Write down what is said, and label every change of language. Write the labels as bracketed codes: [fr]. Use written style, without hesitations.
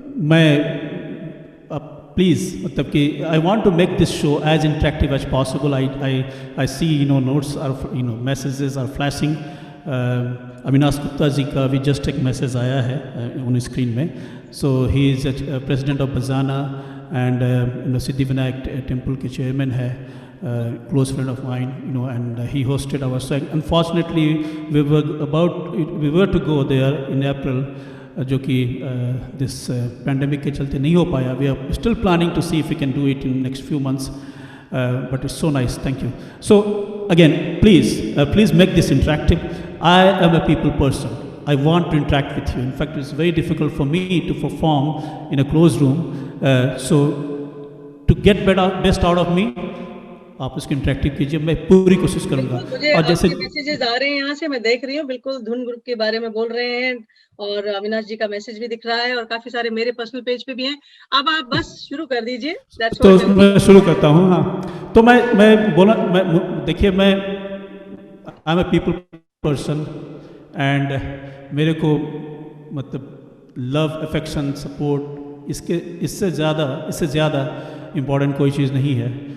[hi] मैं [en] please [hi] मतलब कि [en] I want to make this show as interactive as possible. I see notes are messages are flashing. [hi] Avinash Gupta ji का भी just एक message आया है [en] on screen [hi] में. [en] so he is president of बजाना and Siddhivinayak temple [hi] के चेयरमैन है. [en] Close friend of mine, and he hosted our show. Unfortunately, we were to go there in April, [hi] जो कि [en] this pandemic [hi] के चलते नहीं हो पाया. [en] We are still planning to see if we can do it in next few months, but it's so nice. Thank you. So again, please make this interactive. I am a people person. I want to interact with you. In fact, it's very difficult for me to perform in a closed room. So to get best out of me, [hi] आप उसको interactive कीजिए, मैं पूरी कोशिश करूँगा। मुझे और जैसे आपके मैसेजेस आ रहे हैं यहाँ से, मैं देख रही हूँ, बिल्कुल धुन ग्रुप के बारे में बोल रहे हैं और अविनाश जी का मैसेज भी दिख रहा है और काफी सारे मेरे पर्सनल पेज पे भी हैं। अब आप बस शुरू कर दीजिए। [en] That's [hi] तो [en] what I will [hi] मैं शुरू करता हूँ। हाँ, तो मैं बोला, देखिए, मैं [en] I am a people person and [hi] मेरे को मतलब लव, अफेक्शन, सपोर्ट, इससे ज़्यादा इम्पोर्टेंट कोई चीज़ नहीं है।